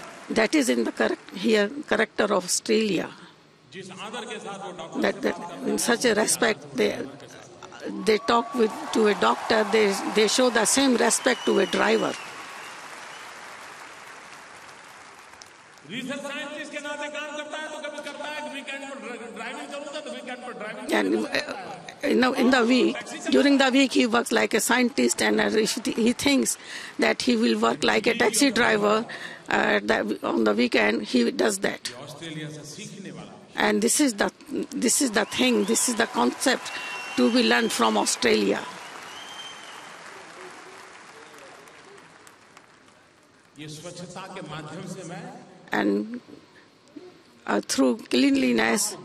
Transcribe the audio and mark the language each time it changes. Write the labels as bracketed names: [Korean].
[English] That is in the character of Australia. That in such a respect, they talk to a doctor, they show the same respect to a driver. [Hindi] Research scientist के नाते काम करता है तो कभी करता है वीकेंड पर ड्राइविंग करूंगा तो वीकेंड पर driving [English] and in the week, during the week he works like a scientist, and he thinks that he will work like a taxi driver. On the weekend he does that. [Hindi] Australia से सीखने वाला [English] And this is the thing, this is the concept to be learned from Australia. [Hindi] ये स्वच्छता के माध्यम से मैं [English] And through cleanliness,